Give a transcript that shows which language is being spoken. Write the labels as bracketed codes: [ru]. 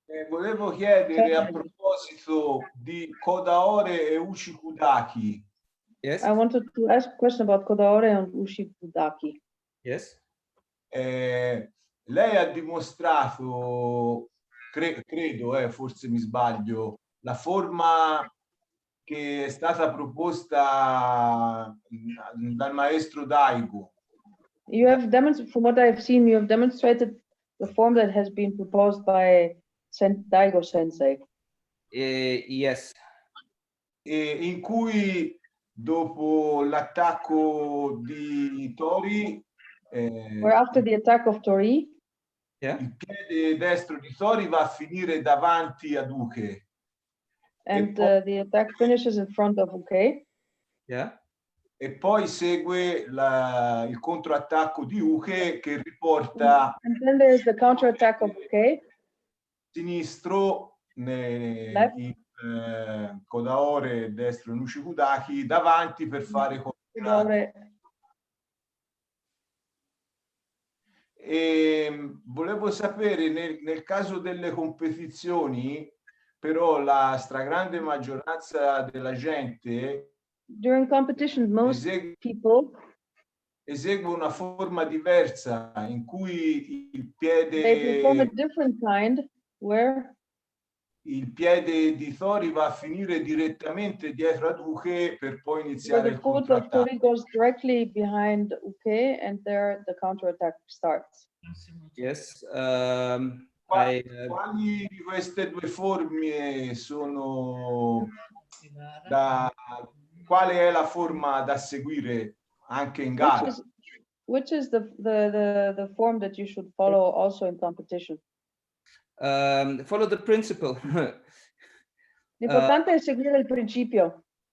[it] Volevo chiedere a proposito di Kodaore e Uchikudaki. [en] Yes. I wanted to ask a question about Kodaore and Uchikudaki. Yes. [it] Lei ha dimostrato, credo, forse mi sbaglio, la forma che è stata proposta dal maestro Daigo. [en] You have demonstrated, from what I've seen, you have demonstrated the form that has been proposed by Daigo Sensei. Yes. [it] In cui dopo l'attacco di Tori, [en] Where after the attack of Tori, [it] il piede destro di Tori va a finire davanti ad Uke. [en] And the attack finishes in front of Uke. Yeah. [it] E poi segue il controattacco di Uke che riporta [en] And then there's the counterattack of Uke. [it] Sinistro in Kodaore, destro in Uchikudaki, davanti per fare Kodaore. E volevo sapere nel caso delle competizioni, però la stragrande maggioranza della gente [en] during competition, most people [it] esegue una forma diversa in cui il piede [en] they perform a different kind where [it] il piede di Tori va a finire direttamente dietro ad Uke per poi iniziare il [en] the foot of Tori [it] controattacco. [en] goes directly behind Uke, and there the counterattack starts. Yes. [it] Quali di queste due forme sono quale è la forma da seguire anche in gara? [en] Which is the form that you should follow also in competition? Follow the principle. [it] L'importante è seguire il principio.